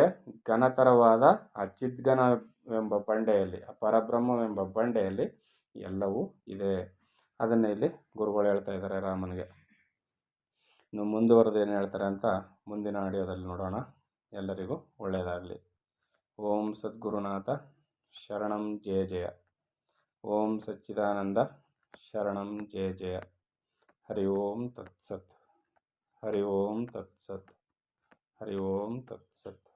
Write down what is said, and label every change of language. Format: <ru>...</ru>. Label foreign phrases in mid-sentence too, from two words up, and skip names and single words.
<kn>ಘನತರವಾದ ಆ ಚಿದ್ಘನವೆಂಬ ಬಂಡೆಯಲ್ಲಿ, ಆ ಪರಬ್ರಹ್ಮವೆಂಬ ಬಂಡೆಯಲ್ಲಿ ಎಲ್ಲವೂ ಇದೆ. ಅದನ್ನೇ ಇಲ್ಲಿ ಗುರುಗಳು ಹೇಳ್ತಾ ಇದ್ದಾರೆ ರಾಮನಿಗೆ. ಇನ್ನು ಮುಂದುವರೆದು ಏನು ಹೇಳ್ತಾರೆ ಅಂತ ಮುಂದಿನ ಆಡಿಯೋದಲ್ಲಿ ನೋಡೋಣ. ಎಲ್ಲರಿಗೂ ಒಳ್ಳೆಯದಾಗಲಿ.</kn> <sa>ಓಂ ಸದ್ಗುರುನಾಥ ಶರಣಂ ಜಯ ಜಯ. ಓಂ ಸಚ್ಚಿದಾನಂದ ಶರಣಂ ಜಯ ಜಯ. ಹರಿ ಓಂ ತತ್ಸತ್. ಹರಿ ಓಂ ತತ್ಸತ್. ಹರಿ ಓಂ ತತ್ಸತ್.</sa>